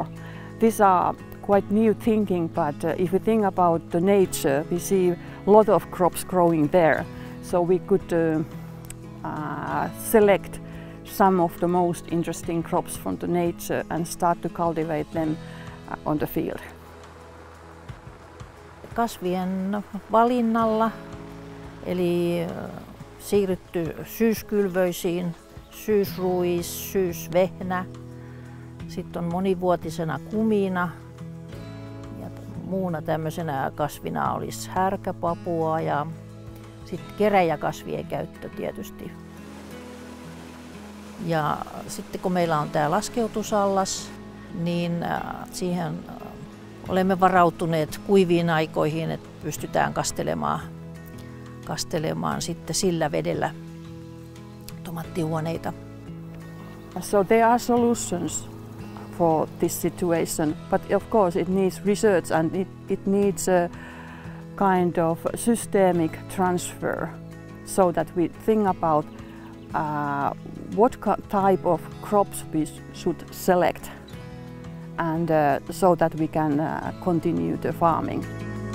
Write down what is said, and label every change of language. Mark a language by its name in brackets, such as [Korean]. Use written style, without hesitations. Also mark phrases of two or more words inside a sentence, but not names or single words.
[English] These are quite new thinking, but if we think about the nature, we see a lot of crops growing there. So we could select some of the most interesting crops from the nature and start to cultivate them on the field. [Finnish] Kasvien valinnalla, eli siirrytty syyskylvöisiin, syysruis, syysvehnä, sitten on monivuotisena kumina ja muuna tämmöisenä kasvina olisi härkäpapua ja sitten keräjäkasvien käyttö tietysti. Ja sitten kun meillä on tämä laskeutusallas, niin siihen olemme varautuneet kuiviin aikoihin, että pystytään kastelemaan sitten sillä vedellä tomaattihuoneita. [English] So there are solutions for this situation, but of course it needs research and it needs a kind of systemic transfer so that we think about what type of crops we should select and so that we can continue the farming.